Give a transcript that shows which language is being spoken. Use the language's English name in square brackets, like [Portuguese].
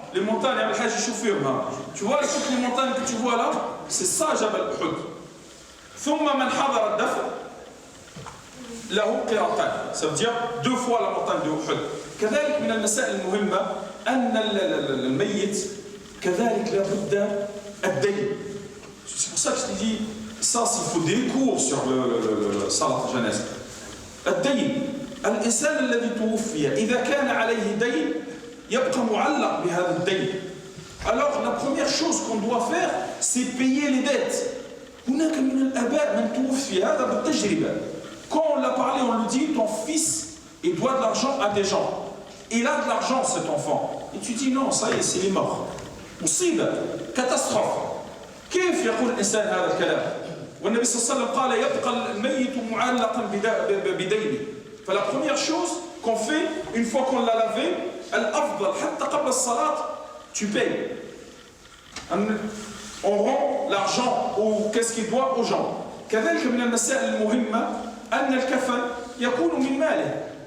[French] Les montagnes avec Hajj Choufir, tu vois toutes les montagnes que tu vois là, c'est ça Jabal Uhud. [Arabic] ثم من حضر الدفن له قراطان. [French] Ça veut dire 2 fois la montagne de Uhud. [Arabic] كذلك من المسائل المهمة أن الميت كذلك لابد الدين. [French] C'est pour ça que je te dis ça il faut des cours sur le salat janaza. [Arabic] الدين. الإنسان الذي توفي إذا كان عليه دين يبقى معلق بهذا الدين. [French] Alors la première chose qu'on doit faire c'est payer les dettes. [Arabic] هناك من الآباء من توفي هذا بالتجربة. [French] Quand on l'a parlé on lui dit ton fils il doit de l'argent à des gens. Il a de l'argent cet enfant. Et tu dis non ça y est c'est les morts. [Arabic] مصيبة [French] catastrophe. [Arabic] كيف يقول الإنسان هذا الكلام؟ والنبي صلى الله عليه وسلم قال يبقى الميت معلقا بدينه. فلا [French] première chose qu'on fait une fois qu'on l'a lavé [Arabic] الأفضل حتى قبل الصلاة [French] tu payes. On rend l'argent ou qu'est-ce qu'il doit aux gens. [Arabic] كذلك من المسائل المهمة أن الكفن يكون من ماله.